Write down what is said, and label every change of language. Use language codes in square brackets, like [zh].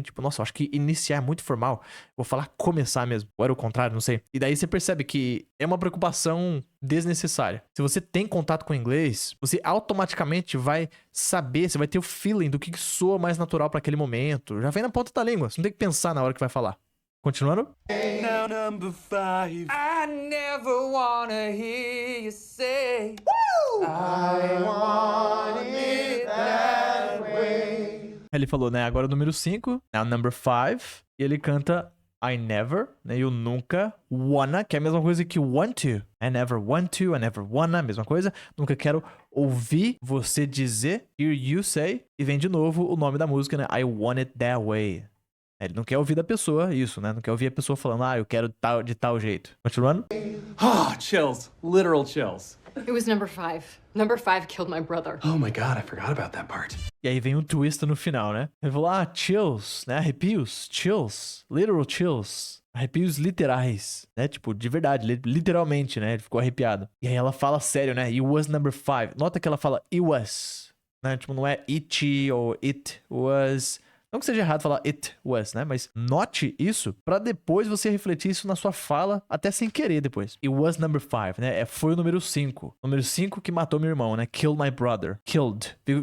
[pt] Tipo, nossa, eu acho que iniciar é muito formal. Vou falar começar mesmo. Ou era o contrário, não sei. E daí você percebe que é uma preocupação desnecessária. Se você tem contato com o inglês, você automaticamente vai saber, você vai ter o feeling do que soa mais natural para aquele momento. Já vem na ponta da língua. Você não tem que pensar na hora que vai falar. Continuando. [en] Now number 5. I never wanna hear you say I want [pt] Ele falou, né? Agora o número 5. [en] Now number 5. [pt] E ele canta [en] I never, [pt] né? Eu nunca wanna, que é a mesma coisa que want to. [en] I never want to, I never wanna, [pt] mesma coisa. Nunca quero ouvir você dizer, [en] hear you say. [pt] E vem de novo o nome da música, né? [en] I want it that way. [pt] Ele não quer ouvir da pessoa isso, né? Não quer ouvir a pessoa falando, eu quero de tal jeito. Continuando. [en] Oh, chills. Literal chills. It was number 5. Number 5 killed my brother. Oh my god, I forgot about that part. [pt] E aí vem um twist no final, né? Ele falou, chills, né? Arrepios, chills, [en] literal chills. [pt] Arrepios literais, né? Tipo, de verdade, literalmente, né? Ele ficou arrepiado. E aí ela fala sério, né? [en] It was number 5. [pt] Nota que ela fala it was, né? Tipo, não é it ou it was. Não que seja errado falar [en] it was, [pt] né? Mas note isso pra depois você refletir isso na sua fala, até sem querer depois. [en] It was number 5, [pt] né? Foi o número 5. Número 5 que matou meu irmão, né? [en] Killed my brother. [pt] Killed.